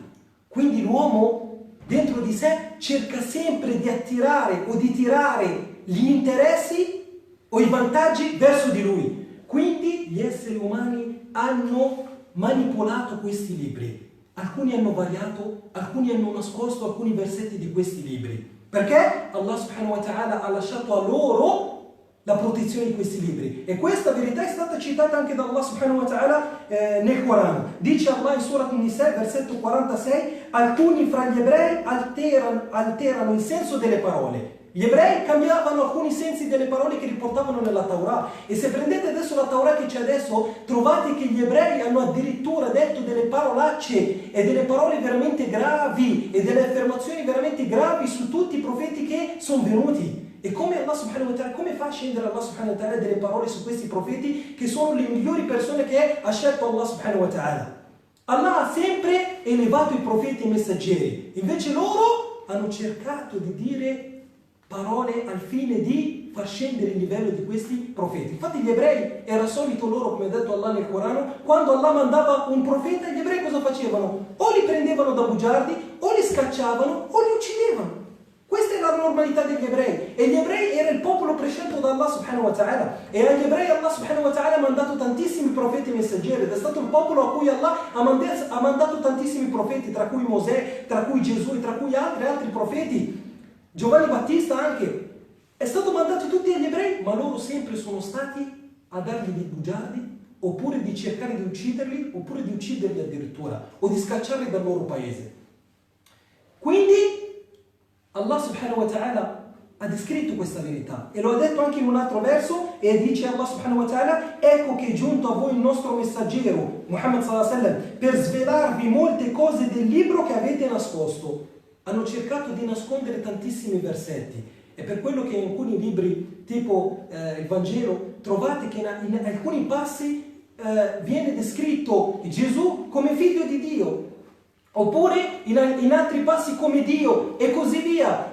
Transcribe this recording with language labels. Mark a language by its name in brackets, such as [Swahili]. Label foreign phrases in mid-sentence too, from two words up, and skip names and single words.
[Italian] Quindi l'uomo dentro di sé cerca sempre di attirare o di tirare gli interessi o i vantaggi verso di lui. Quindi gli esseri umani hanno manipolato questi libri. Alcuni hanno variato, alcuni hanno nascosto alcuni versetti di questi libri. Perché Allah [Arabic] سبحانه وتعالى [Italian] ha lasciato a loro la protezione di questi libri. E questa verità è stata citata anche da Allah [Arabic] سبحانه وتعالى [Italian] nel Corano. Dice Allah in Surat An-Nisa, versetto 46, alcuni fra gli ebrei alterano il senso delle parole. Gli ebrei cambiavano alcuni sensi delle parole che riportavano nella Torah. E se prendete adesso la Torah che c'è adesso, trovate che gli ebrei hanno addirittura detto delle parolacce e delle parole veramente gravi e delle affermazioni veramente gravi su tutti i profeti che sono venuti. E come Allah [Arabic] سبحانه وتعالى, [Italian] come fa a scendere Allah [Arabic] سبحانه وتعالى [Italian] delle parole su questi profeti che sono le migliori persone che ha scelto Allah [Arabic] سبحانه وتعالى? [Italian] Allah ha sempre elevato i profeti e i messaggeri, invece loro hanno cercato di dire parole al fine di far scendere il livello di questi profeti. Infatti gli ebrei, era solito loro, come ha detto Allah nel Corano, quando Allah mandava un profeta, gli ebrei cosa facevano? O li prendevano da bugiardi, o li scacciavano, o li uccidevano. Questa è la normalità degli ebrei. E gli ebrei era il popolo prescelto da Allah [Arabic] سبحانه وتعالى. [Italian] E agli ebrei Allah [Arabic] سبحانه وتعالى [Italian] ha mandato tantissimi profeti e messaggeri. Ed è stato il popolo a cui Allah ha mandato tantissimi profeti, tra cui Mosè, tra cui Gesù e tra cui altri profeti. Giovanni Battista anche. È stato mandato tutti agli ebrei, ma loro sempre sono stati a dargli dei bugiardi, oppure di cercare di ucciderli, oppure di ucciderli addirittura, o di scacciarli dal loro paese. Quindi Allah [Arabic] سبحانه وتعالى [Italian] ha descritto questa verità e lo ha detto anche in un altro verso e dice Allah [Arabic] سبحانه وتعالى: [Italian] ecco che è giunto a voi il nostro messaggero Muhammad [Arabic] صلى الله عليه وسلم [Italian] per svelarvi molte cose del libro che avete nascosto. Hanno cercato di nascondere tantissimi versetti e per quello che in alcuni libri tipo il Vangelo trovate che in alcuni passi viene descritto Gesù come figlio di Dio, oppure in altri passi come Dio e così via.